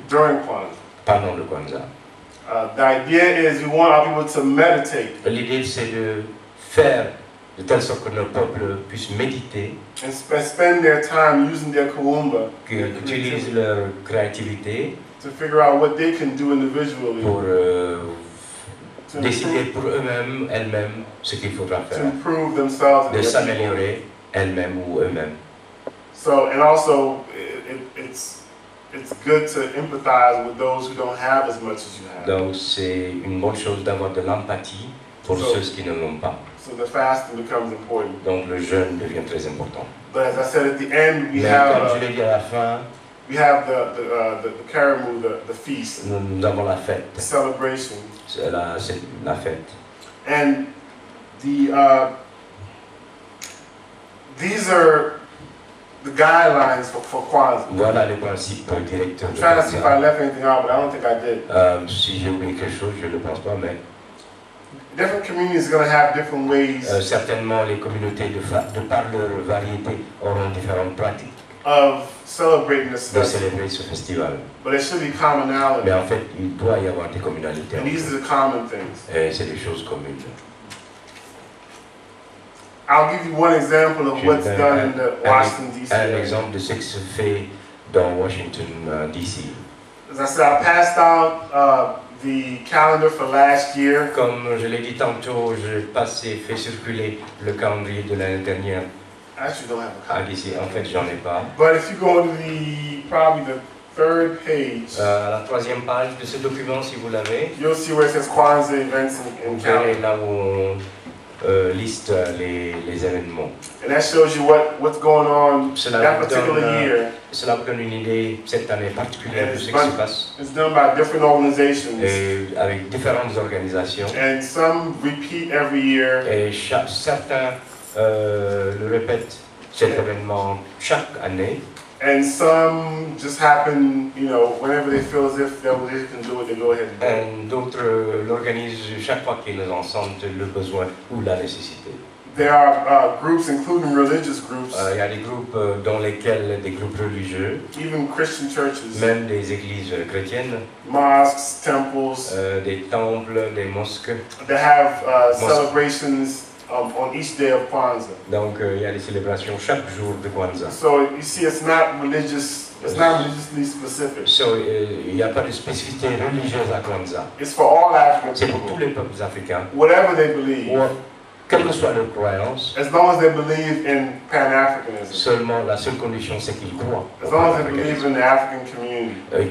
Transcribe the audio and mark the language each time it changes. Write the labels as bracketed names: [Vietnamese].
[English] During Kwanzaa. [French] Pendant le Kwanzaa. [English] The idea is we want our people to meditate. [French] L'idée c'est de faire de telle sorte que nos peuples puissent méditer. [English] And spend their time using their KWANZAA. [French] Qu'ils utilisent leur créativité. [English] To figure out what they can do individually. [French] Pour décider pour eux-mêmes, elles-mêmes, ce qu'il faudra faire. [English] To improve themselves. [French] De s'améliorer elles-mêmes ou eux-mêmes. [English] So, and also, it's good to empathize with those who don't have as much as you have. [French] Donc c'est une bonne chose d'avoir de l'empathie pour ceux qui ne l'ont pas. [English] So the fasting becomes important. [French] Donc le jeûne devient très important. [English] But as I said at the end, we [French] Mais [English] have. [French] Comme je l'ai dit à la fin. [English] We have the karamu, the feast. [French] Nous avons la fête. [English] The celebration. [French] C'est la fête. [English] And these are the guidelines for Kwanzaa. [French] Voilà les principes directeurs. [English] I'm trying to see if I left anything out, but I don't think I did. [French] Si j'ai oublié quelque chose, je ne pense pas, mais. [English] Different communities are going to have different ways. [French] Certainement, les communautés de par leur variété auront différentes pratiques. [English] Of celebrating this [French] de célébrer ce festival. [English] But there should be commonality. [French] Mais en fait, il doit y avoir des communalités. [English] And these are the common things. [French] Et c'est des choses communes. [English] I'll give you one example of what's done in the Washington D.C. [French] Un exemple de ce qui se fait dans Washington D.C. [English] As I said, I passed out the calendar for last year. [French] Comme je l'ai dit tantôt, j'ai fait circuler le calendrier de l'année dernière. [English] I actually don't have a copy. [French] D'ici, en fait, j'en ai pas. [English] But if you go to probably the third page, [French] la troisième page de ce document, si vous l'avez, [English] you'll see where it says Kwanzaa events and calendar. [French] Là où on liste les événements. [English] And that shows you what's going on that particular year. [French] Cela vous donne une idée cette année particulière de ce qui se passe. [English] It's done by different organizations. [French] Et avec différentes organisations. [English] And some repeat every year. [French] Et certains le répètent cet événement chaque année. [English] And some just happen, whenever they feel as if they can do it, they go ahead and do it. [French] Et d'autres l'organisent chaque fois qu'ils en sentent le besoin ou la nécessité. [English] There are groups, including religious groups. [French] Il y a des groupes dans lesquels des groupes religieux. [English] Even Christian churches. [French] Même des églises chrétiennes. [English] Mosques, temples. [French] Des temples, des mosques. [English] They have celebrations. On each day of Kwanzaa. [French] Donc il y a des célébrations chaque jour de Kwanzaa. [English] So you see, it's not religious. It's not religiously specific. [French] So il n'y a pas de spécificité religieuse à Kwanzaa. [English] It's for all African people. [French] C'est pour tous les peuples africains. [English] Whatever they believe. [French] Quelle que soit leur croyance. [English] As long as they believe in Pan-Africanism. [French] Seulement la seule condition c'est qu'ils croient. [English] As long as they believe in the African community.